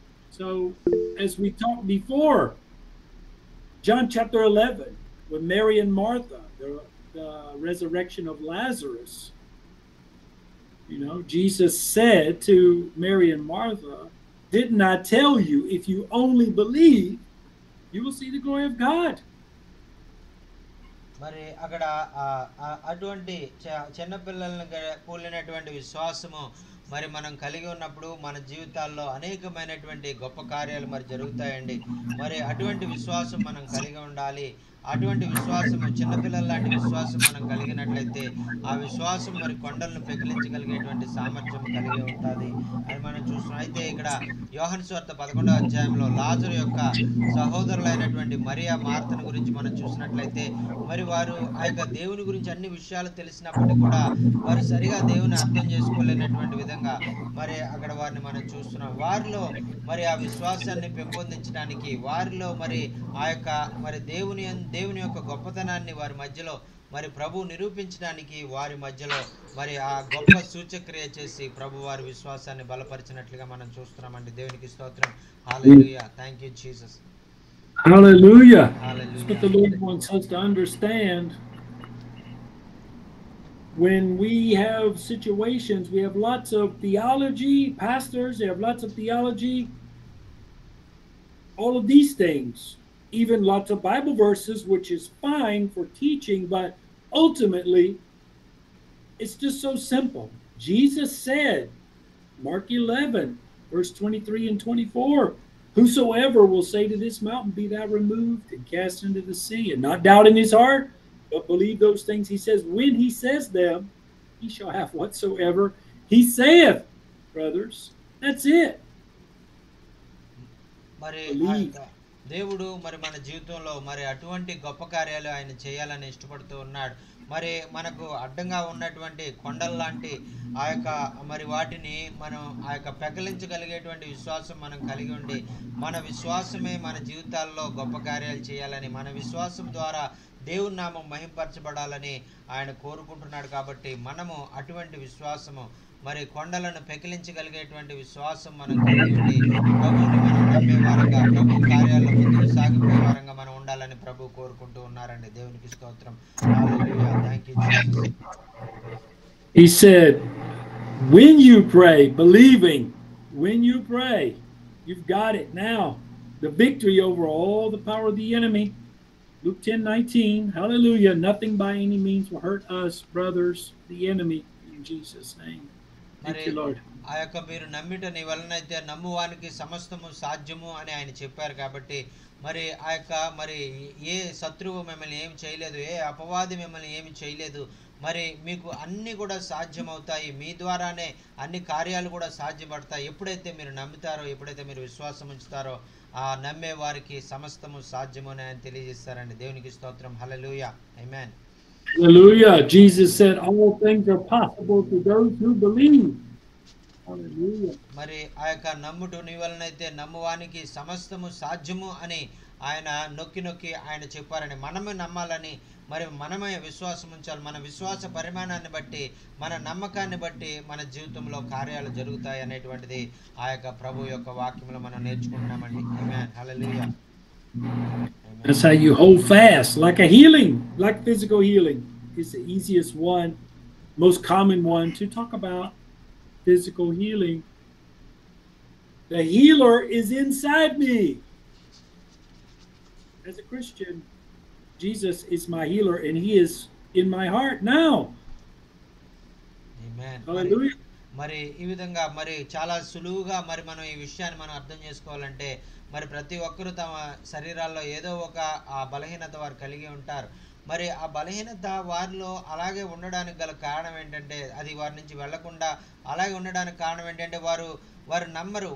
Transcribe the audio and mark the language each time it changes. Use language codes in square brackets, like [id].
[en] So, as we talked before, John chapter 11, with Mary and Martha, the resurrection of Lazarus, you know, Jesus said to Mary and Martha, didn't I tell you, if you only believe, you will see the glory of God? [te] మరి అక్కడ అటువంటి చిన్నపిల్లలను పోలినటువంటి విశ్వాసము మరి మనం కలిగి ఉన్నప్పుడు మన జీవితాల్లో అనేకమైనటువంటి గొప్ప కార్యాలు మరి జరుగుతాయండి. మరి అటువంటి విశ్వాసం మనం కలిగి ఉండాలి. అటువంటి విశ్వాసము చిన్నపిల్లల లాంటి విశ్వాసం మనం కలిగినట్లయితే ఆ విశ్వాసం మరి కొండలను పెకిలించగలిగేటువంటి సామర్థ్యం కలిగి ఉంటుంది అని మనం చూస్తున్నాం. అయితే ఇక్కడ యోహాను సువార్త 11వ అధ్యాయంలో లాజరు యొక్క సహోదరులైనటువంటి మరియా, మార్తను గురించి మనం చూసినట్లయితే మరి వారు ఆ యొక్క దేవుని గురించి అన్ని విషయాలు తెలిసినప్పటికీ కూడా వారు సరిగా దేవుని అర్థం చేసుకోలేనటువంటి విధంగా మరి అక్కడ వారిని మనం చూస్తున్నాం. వారిలో మరి ఆ విశ్వాసాన్ని పెంపొందించడానికి, వారిలో మరి ఆ యొక్క మరి దేవుని యొక్క గొప్పతనాన్ని వారి మధ్యలో మరి ప్రభు నిరూపించడానికి వారి మధ్యలో మరి ఆ గొప్ప సూచక్రియ చేసి ప్రభు వారి విశ్వాసాన్ని బలపరిచినట్లుగా మనం చూస్తున్నామండి. దేవునికి స్తోత్రం. హల్లెలూయా. [en] Thank you Jesus. Hallelujah. That's what the Lord wants us to understand. When we have situations, we have lots of theology, pastors, they have lots of theology, all of these things, even lots of Bible verses, which is fine for teaching, but ultimately, it's just so simple. Jesus said, Mark 11, verse 23 and 24, whosoever will say to this mountain, be thou removed and cast into the sea, and not doubt in his heart, but believe those things he says, when he says them, he shall have whatsoever he saith, brothers. That's it. Believe. [te] దేవుడు మరి మన జీవితంలో మరి అటువంటి గొప్ప కార్యాలు ఆయన చేయాలని ఇష్టపడుతూ ఉన్నాడు. మరి మనకు అడ్డంగా ఉన్నటువంటి కొండల లాంటి ఆ యొక్క మరి వాటిని మనం ఆ యొక్క పెకలించగలిగేటువంటి విశ్వాసం మనం కలిగి ఉండి మన విశ్వాసమే మన జీవితాల్లో గొప్ప కార్యాలు చేయాలని, మన విశ్వాసం ద్వారా దేవుని నామం మహింపరచబడాలని ఆయన కోరుకుంటున్నాడు. కాబట్టి మనము అటువంటి విశ్వాసము మరి కొండలను పెకిలించగలిగేటువంటి విశ్వాసం మనం కలిగి ఉండి ప్రభువుని మనం నమ్మే వారంగా, ప్రభు కార్యాల్లో ముందుకు సాగిపోయే వారంగా మనం ఉండాలని ప్రభు కోరుకుంటూ ఉన్నారండి. దేవునికి స్తోత్రం. హల్లెలూయా. [en] Thank you Jesus. He said, when you pray, believing, when you pray, you've got it now. The victory over all the power of the enemy. Luke 10:19, hallelujah. Nothing by any means will hurt us, brothers, the enemy, in Jesus' name. Thank you, Lord. [te] ఆ యొక్క మీరు నమ్మిట నీ వలనైతే నమ్మువానికి సమస్తము సాధ్యము అని ఆయన చెప్పారు. కాబట్టి మరి ఆ యొక్క మరి ఏ శత్రువు మిమ్మల్ని ఏమి చేయలేదు, ఏ అపవాది మిమ్మల్ని ఏమి చేయలేదు. మరి మీకు అన్నీ కూడా సాధ్యమవుతాయి. మీ ద్వారానే అన్ని కార్యాలు కూడా సాధ్యపడతాయి. ఎప్పుడైతే మీరు నమ్ముతారో, ఎప్పుడైతే మీరు విశ్వాసం ఉంచుతారో ఆ నమ్మే వారికి సమస్తము సాధ్యము అని ఆయన తెలియజేస్తారండి. దేవునికి స్తోత్రం. హల్లెలూయా. ఆమేన్. [en] Hallelujah. Jesus said all things are possible to those who believe. Hallelujah. [te] మరి ఆ యొక్క నమ్ముట నీ వలనైతే నమ్మువానికి సమస్తము సాధ్యము అని ఆయన నొక్కి ఆయన చెప్పారని, మనమే నమ్మాలని, మరి మనమే విశ్వాసం ఉంచాలి. మన విశ్వాస పరిమాణాన్ని బట్టి, మన నమ్మకాన్ని బట్టి మన జీవితంలో కార్యాలు జరుగుతాయి అనేటువంటిది ఆ యొక్క ప్రభు యొక్క వాక్యంలో మనం నేర్చుకుంటున్నామండి. ఆమేన్. హల్లెలూయా. [en] That's how you hold fast, like a healing, like physical healing. It's the easiest one, most common one to talk about, physical healing. The healer is inside me. As a Christian, Jesus is my healer, and He is in my heart now. Amen. Hallelujah. [te] మరి ఈ విధంగా మరి చాలా సులువుగా మరి మనం ఈ విషయాన్ని మనం అర్థం చేసుకోవాలంటే మరి ప్రతి ఒక్కరూ తమ శరీరాల్లో ఏదో ఒక ఆ బలహీనత వారు కలిగి ఉంటారు. మరి ఆ బలహీనత వారిలో అలాగే ఉండడానికి గల కారణం ఏంటంటే, అది వారి నుంచి వెళ్లకుండా అలాగే ఉండడానికి కారణం ఏంటంటే వారు నమ్మరు.